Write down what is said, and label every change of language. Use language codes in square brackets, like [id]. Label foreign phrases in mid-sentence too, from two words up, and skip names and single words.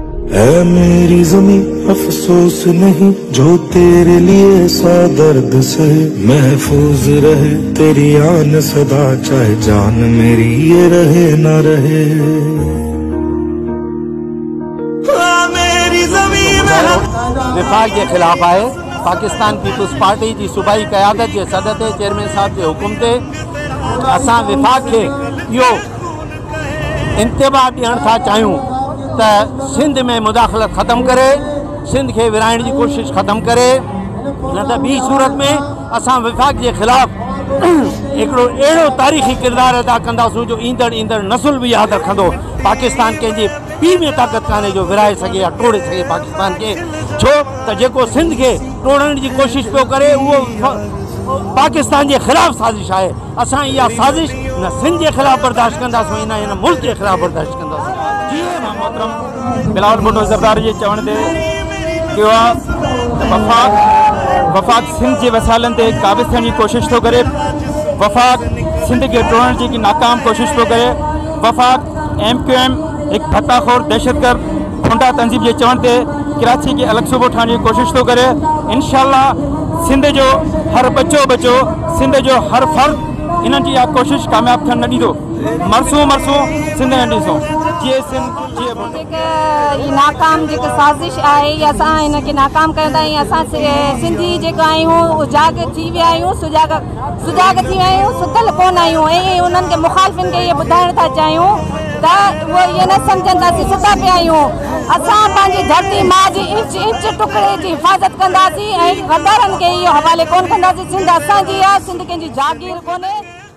[ur] اے میری زمیں افسوس نہیں جو تیرے لیے سا درد سہے، محفوظ رہے تیری آن سدا چاہے جان میری یہ رہے نہ رہے. میری زمیں [sd] विफाक के खिलाफ आए पाकिस्तान पीपुल्स पार्टी की सूबाई क़यादत के सदर ते चेयरमैन साहब के हुकुम ते असां विफाक के यो इंतबा ॾियण था चाहियूं त सिंध में मुदाखलत ख़त्म करे, सिंध के विराइण की कोशिश ख़त्म करे, न त ॿी सूरत में असां विफाक के खिलाफ हिकिड़ो अहिड़ो तारीख़ी किरदार अदा कंदासूं जो ईंदड़ नसुल भी याद रखंदो। पाकिस्तान कंहिंजे पी में ताक़त कान्हे जो विराए सके या टोड़े सके पाकिस्तान के, छो त जेको सिंध के टोड़ण की कोशिश पियो करे उहो पाकिस्तान के खिलाफ साजिश है। असां इहा साजिश न सिंध के खिलाफ बर्दाश्त कंदासीं न मुल्क के खिलाफ बर्दाश्त कंदासीं। मोहतरम बिलावल भुट्टो ज़रदारी जे चवण ते कयो आहे वफ़ाक सिंध के वसाइलनि ते काबिज़ थियण जी कोशिश थो करे, वफ़ाक सिंध के टोड़ण जी नाकाम कोशिश थो करे, वफ़ाक MQM एक भत्ताखोर दहशतगर्द खुंडा तंजीम के चवण ते कराची के अलग सूबो ठाहिण जी कोशिश थो करे। इंशाअल्लाह सिंध जो हर बच्चो सिंध जो हर फर्द इन्हनि जी इहा कोशिश कामयाब थियण न ॾींदो। मरसूं सिंध न ॾींदो। नाकाम जो साजिश है असां इनके नाकाम कंदा आहियूं। असां सिंधी जेको आहियूं उजागर थी विया आहियूं, सुजाग थी विया आहियूं, सुतल कोन आहियूं। ऐं उन्हनि के मुखालिफ़िन के ये ॿुधाइण था चाहियूं त वो ये न समझनि था असीं सुता पिया आहियूं। असां पंहिंजी धरती माँ जी इंच टुकड़े की हिफ़ाज़त कंदासीं ऐं गद्दारनि के इहो हवाले कोन कंदासीं। सिंध असांजी आहे, सिंध कंहिंजी जागीर कोन्हे।